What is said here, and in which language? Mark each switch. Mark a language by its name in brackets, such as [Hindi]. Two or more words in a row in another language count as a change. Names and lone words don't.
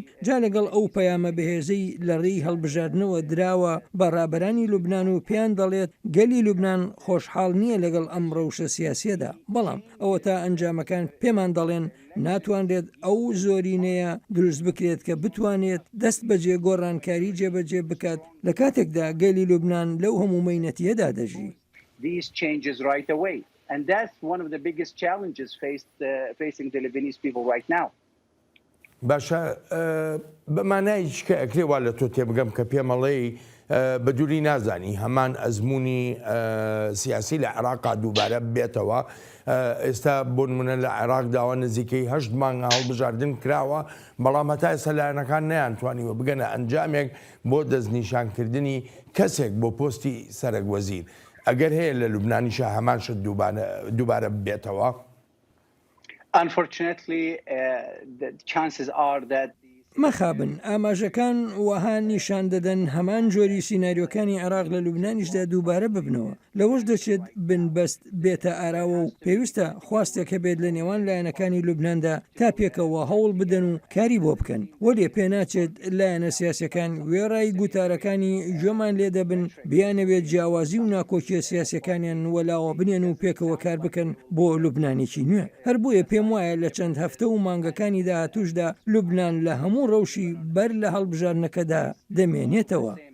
[Central Kurdish] جا لەگەڵ ئەو پەیامە بەهێزەی لە ڕێی هەڵبژاردنەوە دراوە بەڕابەرانی لوبنان و پێیان دەڵێت گەلی لوبنان خۆشحاڵ نییە لەگەڵ ئەم ڕەوشە سیاسیەدا. بەڵام ئەوە تا ئەنجامەکان پێمان دەڵێن ناتوانرێت ئەو زۆرینەیە دروست بکرێت کە بتوانێت دەست بەجێ گۆڕانکاری جێبەجێ بکات لە کاتێکدا گەلی لوبنان لەو هەموو مەینەتیەدا دەژی. [English] These changes right away. And that's one of the biggest challenges facing the Lebanese people right now. [Central Kurdish] باشە بەمانایش کە ئەکرێوا لە تۆ تێبگەم کە پێمەڵێ بە دووری نازانی هەمان ئەزمموی سیاسی لە عێراقا دووبارە بێتەوە ئێستا بۆ نمونە لە عێراق داوا نزیکەی 8 مانگە هەڵبژاردن کراوە بەڵام هەتا ئێستا لایەنەکان نەیانتوانیوە بگەنە ئەنجامێک بۆ دەستنیشانکردنی کەسێک بۆ پۆستی سەرۆکوەزیر ئەگەر هەیە لە لوبنانیشە هەمان شت دووبارە بێتەوە. [English] Unfortunately, the chances are that [Central Kurdish] مەخابن ئاماژەکان وەها نیشان دەدەن هەمان جۆری سیناریۆکانی عێراق لە لوبنانیشدا دووبارە ببنەوە لەوەش دەچێت بنبەست بێتە ئاراوە و پێویستە خواستێک هەبێت لە نێوان لایەنەکانی لوبناندا تا پێکەوە هەوڵ بدەن و کاری بۆ بکەن وەلێ پێناچێت لایەنە سیاسەکان وێڕای گوتارەکانی گوێمان لێ دەبن بیانەوێت جیاوازی و ناکۆکیە سیاسەکانیان وەلاوە بنێن و پێکەوە کار بکەن بۆ لوبنانێکی نوێ هەر بۆیە پێم وایە لە چەند هەفتە و مانگەکانی داهاتووشدا لوبنان لە هەموو ڕەوشی بەر لە هەڵبژارنەکەدا دەمێنێتەوە.